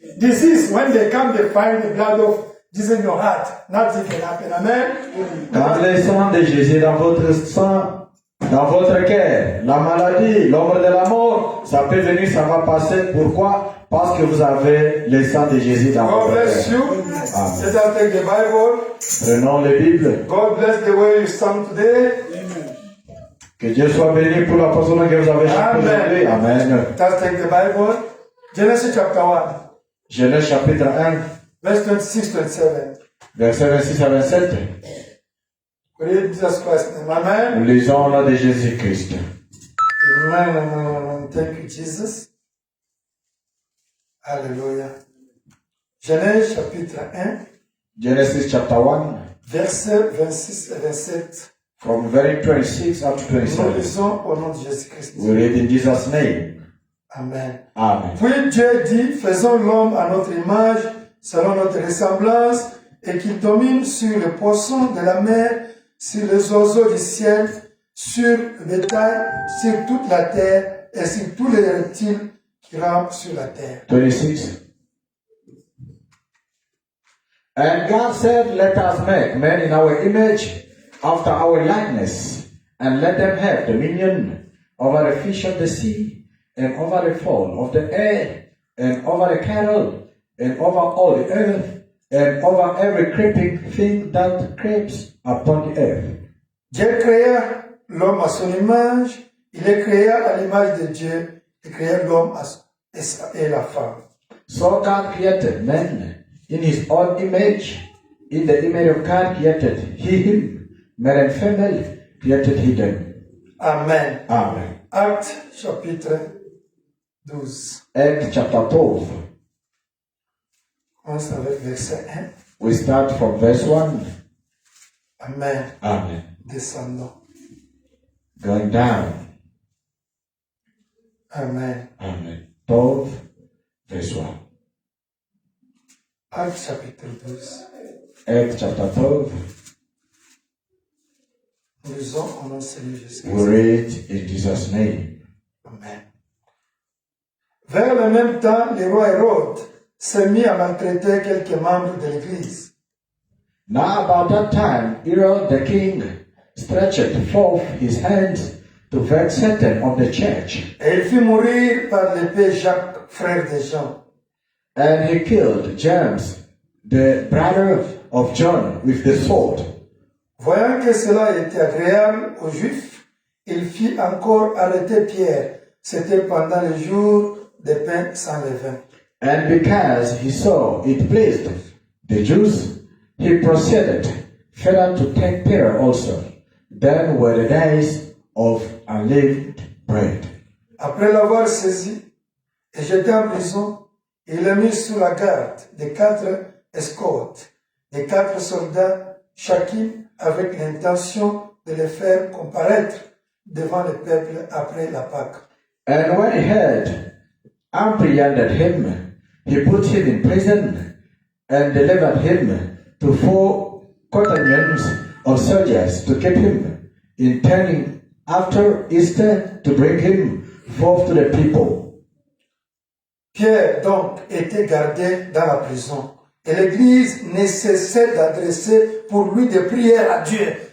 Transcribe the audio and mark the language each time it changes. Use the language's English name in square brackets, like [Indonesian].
[English] This is when they come, they find the blood of Jesus in your heart. Nothing can happen. Amen. [French] Quand le sang de Jésus est dans votre sang, dans votre cœur, la maladie, l'ombre de la mort, ça peut venir, ça va passer. Pourquoi? Parce que vous avez le sang de Jésus dans [English] God [French] votre [English] bless [French] cœur. [English] you. Amen. Let us take the Bible. [French] Prenons les Bibles. [English] God bless the way you stand today. [French] Que Dieu soit béni pour la personne que vous avez chantée aujourd'hui. Amen. [English] Let us take the Bible. Genesis chapter 1, [French] Genèse chapitre 1, [English] verse 26-27. [French] versets 26 à 27. [English] Read Jesus Christ's name. Amen. [French] Nous lisons au nom de Jésus-Christ. [English] Amen. Thank you, Jesus. Alléluia. [French] Genèse chapitre 1, [English] Genesis chapter 1, [French] versets 26 et 27. [English] from verse 26 up to [French] Nous [English] 27. [French] lisons au nom de Jésus-Christ. [English] We read in Jesus' name. Amen. Amen. [French] Puis Dieu dit, faisons l'homme à notre image, selon notre ressemblance, et qu'il domine sur les poissons de la mer, sur les oiseaux du ciel, sur le bétail, sur toute la terre, et sur tous les reptiles qui rampent sur la terre. 26. [English] And God said, let us make man in our image, after our likeness, and let them have dominion over the fish of the sea, and over the fowl of the air, and over the cattle, and over all the earth, and over every creeping thing that creeps upon the earth. [French] Dieu créa l'homme à son image, il est créé à l'image de Dieu, il créa l'homme et la femme. [English] So God created man in his own image. In the image of God created he him. Male and female created he them. Amen. Amen. [French] Acte chapitre 12. [English] Acts chapter 12. [French] Commence avec verset 1. [English] We start from verse 1. Amen. Amen. [French] Descendons. [English] Going down. Amen. Amen. 12, verse 1. [French] Acte chapitre 12. [English] Acts chapter 12. [French] Nous lisons au nom de Seigneur [English] We [French] Jésus-Christ. [English] read in Jesus' name. Amen. [French] Vers le même temps, le roi Hérode s'est mis à maltraiter quelques membres de l'Église. [English] Now about that time, Herod the king stretched forth his hands to vex Satan of the church. [French] Et il fit mourir par l'épée Jacques, frère de Jean. [English] And he killed James, the brother of John, with the sword. [French] Voyant que cela était agréable aux Juifs, il fit encore arrêter Pierre. C'était pendant le jour des pains sans levain. [English] And because he saw it pleased the Jews, he proceeded further to take Peter also. Then were the days of unleavened bread. [French] Après l'avoir saisi et jeté en prison, il l'a mis sous la garde des 4 escortes, des 4 soldats, chacun avec l'intention de les faire comparaître devant le peuple après la Pâque. [English] And when he had apprehended him, he put him in prison and delivered him to 4 companions of soldiers to keep him, intending after Easter to bring him forth to the people. [French] Pierre donc était gardé dans la prison et l'Église ne cessait d'adresser pour lui des prières à Dieu.